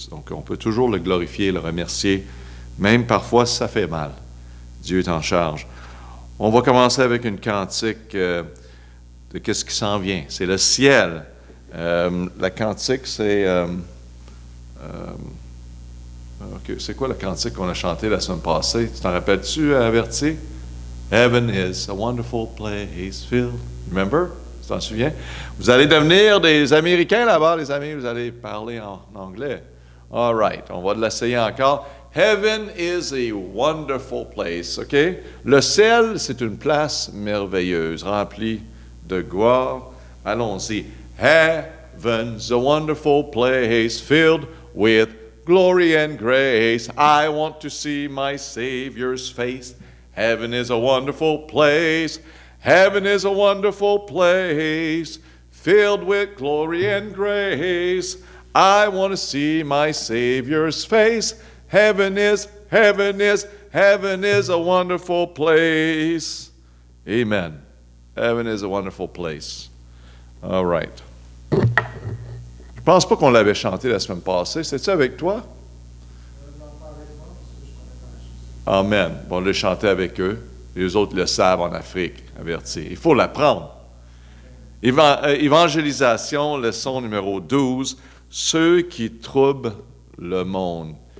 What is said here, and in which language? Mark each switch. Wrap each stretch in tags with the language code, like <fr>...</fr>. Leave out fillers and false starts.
<fr>Donc, on peut toujours le glorifier, le remercier, même parfois si ça fait mal. Dieu est en charge. On va commencer avec une cantique de qu'est-ce qui s'en vient. C'est le ciel. La cantique, c'est... c'est quoi la cantique qu'on a chantée la semaine passée? Tu t'en rappelles-tu, Averti?</fr> <en>Heaven is a wonderful place filled. Remember?</en> <fr>Tu t'en souviens? Vous allez devenir des Américains là-bas, les amis. Vous allez parler en anglais.</fr> <en>All right.</en> <fr>On va l'essayer encore.</fr> <en>Heaven is a wonderful place. OK?</en> <fr>Le ciel, c'est une place merveilleuse, remplie de gloire. Allons-y.</fr> <en>Heaven's a wonderful place filled with glory and grace. I want to see my Savior's face. Heaven is a wonderful place. Heaven is a wonderful place filled with glory and grace. I want to see my Savior's face. Heaven is a wonderful place. Amen. Heaven is a wonderful place. All right.</en> <fr>Je pense pas qu'on l'avait chanté la semaine passée. C'est-tu avec toi? Amen. Bon, on l'a chanté avec eux. Les autres le savent en Afrique, averti. Il faut l'apprendre. Évangélisation, leçon numéro 12. Ceux qui troublent le monde.</fr>